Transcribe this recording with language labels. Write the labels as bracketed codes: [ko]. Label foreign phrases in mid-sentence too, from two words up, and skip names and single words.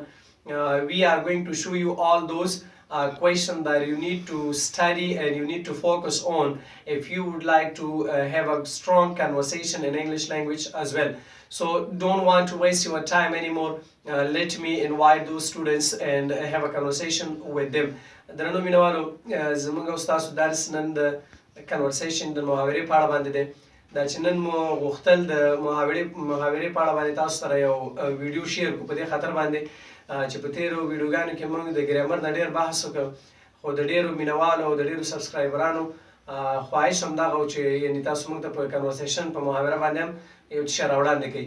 [en] We are going to show you all those question that you need to study and you need to focus on if you would like to have a strong conversation in English language as well. So don't want to waste your time anymore. Let me invite those students and have a conversation with them. [ps] درنو مینوالو زمونږ او ستاسو درس نن د کنورسیشن د محاورې په اړه باندې دی. دا چې نن مو غوښتل د محاورې په اړه باندې تاسو سره یو ویډیو شیر کړو په دې خاطر باندې چې په تیرو ویډیوګانو کې موږ د ګرامر نه ډېر بحث وکړو خو د ډېرو مینوالو او د ډېرو سبسکرایبرانو خواهش همدغه و چې یعنې تاسو موږ ته په کنورسیشن په محاوره باندې هم یو څه شی راوړاندې کوي.